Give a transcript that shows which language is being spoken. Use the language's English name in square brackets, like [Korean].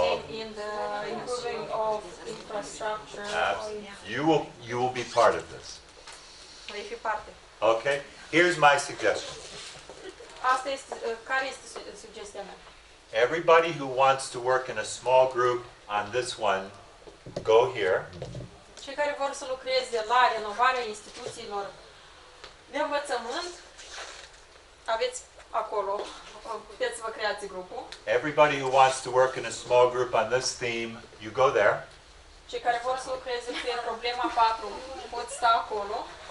[English] In the improving of infrastructure. You will be part of this. [Romanian] Vei fi parte. [English] Okay. Here's my suggestion. [Romanian] Asta este, care este sugestia mea? [English] Everybody who wants to work in a small group on this one, go here. [Romanian] Cei care vor să lucreze la renovarea instituțiilor de învățământ, aveți acolo, puteți să vă creați grupul. [English] Everybody who wants to work in a small group on this theme, you go there. [Romanian] Cei care vor să lucreze pe problema 4 pot sta acolo.